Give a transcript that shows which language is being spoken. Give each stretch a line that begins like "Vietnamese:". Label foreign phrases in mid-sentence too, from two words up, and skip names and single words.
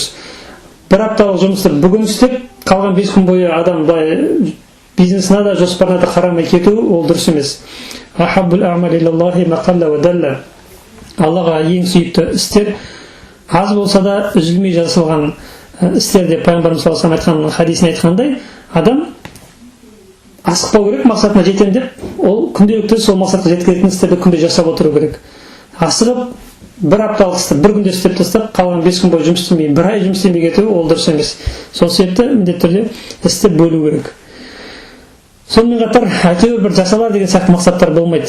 Kazakh: Бір апталық жұмысты бүгін істеп, қалған 5 күн бойы адам бизнесіне де жоспарына да қарамай кету, ол дұрыс емес.
Arabic: أحب الأعمال إلى الله ما قل ودل.
Kazakh: Аллаға ең сүйікті істер аз болса да үзілмей жасалған істер деп пайғамбарымыз
Arabic: صلى الله عليه وسلم
Kazakh: айтқан хадисінде айтқандай, адам асықпау керек, мақсатына жетем деп, ол күнделікті сол мақсатқа жеткізетін істерді күнде жасап отыру керек. Асығып бір апталық істі бір күнде істеп тастап, қалған 5 күн бойы жұмыс істемей, бір ай жұмыс істемей кету, ол дұрыс емес. Сол себепті міндетті түрде істі бөлу керек. Сонымен қатар әйтеуір бір жасалар деген сияқты мақсаттар болмайды.